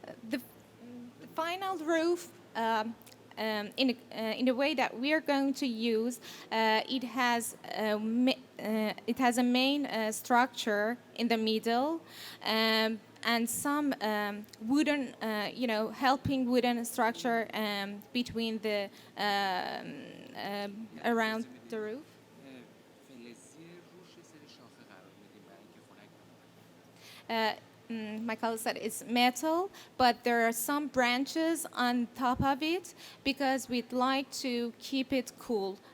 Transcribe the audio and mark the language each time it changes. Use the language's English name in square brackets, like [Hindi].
[English] The final roof, in the way that we are going to use, it has a main structure in the middle, and some wooden, helping wooden structure between the around the roof. [Persian] فلزی روش یه سری شاخه قرار میدیم برای اینکه خنک بمونه. [English] My colleague said it's metal, but there are some branches on top of it because we'd like to keep it cool.